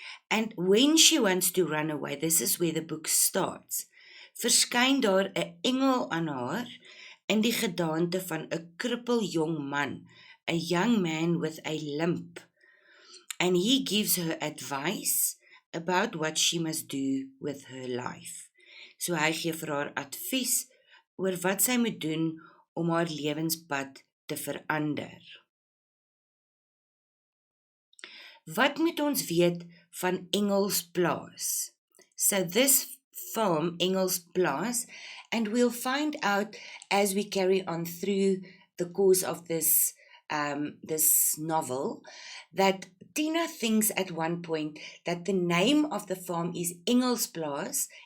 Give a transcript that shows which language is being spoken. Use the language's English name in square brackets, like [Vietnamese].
[English] And when she wants to run away, this is where the book starts, [Afrikaans] verskyn daar 'n engel aan haar, in die gedaante van 'n krippeljong man, [English] a young man with a limp, and he gives her advice about what she must do with her life. [Afrikaans] So hy gee vir haar advies oor wat sy moet doen om haar lewenspad te verander. Wat moet ons weet van Engels Plaas? [English] So this farm, Engels Plaas, and we'll find out as we carry on through the course of this novel, that Tina thinks at one point that the name of the farm is Engels Plaas